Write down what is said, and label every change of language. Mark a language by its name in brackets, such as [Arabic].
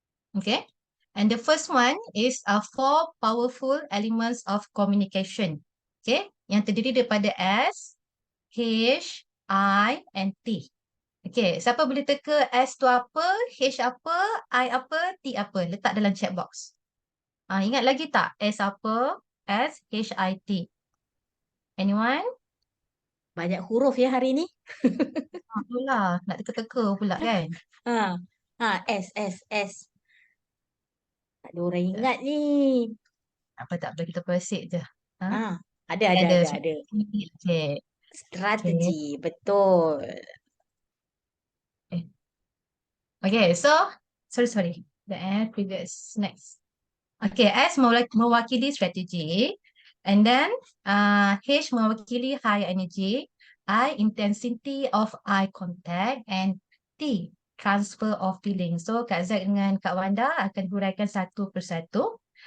[English] Okay, and the first one is 4 powerful elements of communication. [Malay] Okay, yang terdiri daripada S, H, I and T. Okay, siapa boleh teka S tu apa, H apa, I apa, T apa? Letak dalam chat box. Ingat lagi tak? S apa? [English] S, H, I, T. Anyone? [Malay] Banyak huruf ya hari ni. Itulah, nak teka-teka pula kan? S. Tak ada orang ingat ni. Apa tak boleh, kita proceed je. Ada. Okay. Strategi, betul. [English] Okay, so sorry. Previous next. [Malay] Okay, S mewakili strategi, and then H mewakili high energy, [English] I intensity of eye contact, and T transfer of feeling. [Malay] So Kak Z dengan Kak Wanda akan huraikan satu persatu.